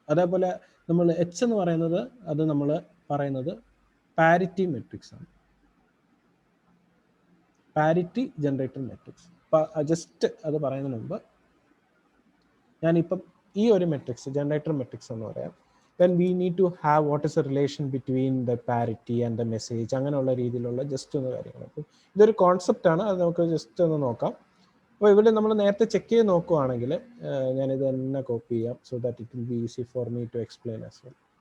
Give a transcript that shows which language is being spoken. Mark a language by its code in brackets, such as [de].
[ml] അതേപോലെ നമ്മൾ എച്ച് എന്ന് പറയുന്നത് അത് നമ്മൾ പറയുന്നത് പാരിറ്റി മെട്രിക്സ് ആണ്, പാരിറ്റി ജനറേറ്റർ മെട്രിക്സ്. ജസ്റ്റ് അത് പറയുന്നതിന് മുമ്പ് ഞാനിപ്പം ഈ ഒരു മെട്രിക്സ് ജനറേറ്റർ മെട്രിക്സ് എന്ന് പറയാം. [en] then we need to have what is the relation between the parity and the message, [ml] അങ്ങനെയുള്ള രീതിയിലുള്ള ജസ്റ്റ് ഒന്ന് കാര്യങ്ങൾ. അപ്പോൾ ഇതൊരു കോൺസെപ്റ്റ് ആണ്, അത് നമുക്ക് ജസ്റ്റ് ഒന്ന് നോക്കാം. അപ്പോൾ ഇവിടെ നമ്മൾ നേരത്തെ ചെക്ക് ചെയ്ത് നോക്കുവാണെങ്കിൽ ഞാനിത് തന്നെ കോപ്പി ചെയ്യാം [en] So that it will be easy for me to explain as well.